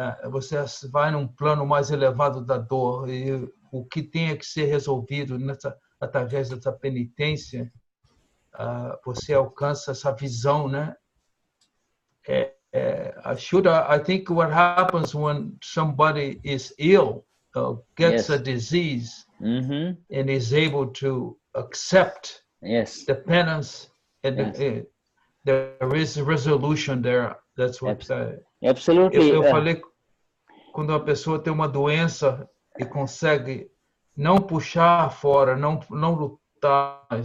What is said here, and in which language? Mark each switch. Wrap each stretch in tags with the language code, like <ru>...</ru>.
<pt>Você vai num plano mais elevado da dor, e o que tem que ser resolvido através dessa penitência você alcança essa visão, né?</pt> <en>Shuddha, I think what happens when somebody is ill, gets a disease, and is able to accept the penance, and there is a resolution there. That's what absolutely.</en> <pt>Eu falei, quando a pessoa tem uma doença e consegue não puxar fora, não lutar.</pt>